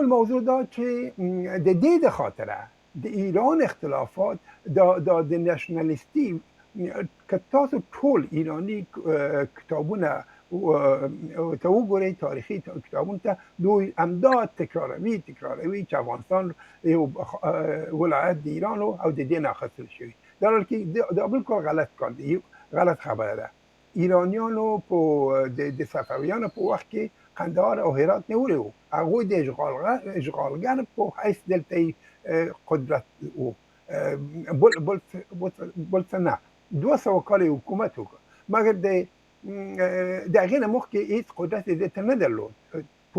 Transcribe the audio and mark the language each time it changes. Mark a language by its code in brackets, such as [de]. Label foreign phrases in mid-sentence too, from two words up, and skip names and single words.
[ps] موضوع دا چې د دې د خاطره د ایران اختلافات د نشنالیستی که تاسو ټول ایرانی کتابونه ته وګورئ تاریخي کتابونو ته دوی همدا تکراروي چې افغانستان یو ولایت د ایران او د دې نه اخیستل شوی [fa] در حالی که [ps] دا بالکل غلط کار دی غلط خبره ده ایرانیانو په د صفویانو په وخت کې قندهار او هرات نیولي وو هغوی د اشغالګر په حیث دلته قدرت وو بل څه نه 200 کال حکومت وکړ مګر د هغې نه مخکې هیڅ قدرت یې دلته نه درلود په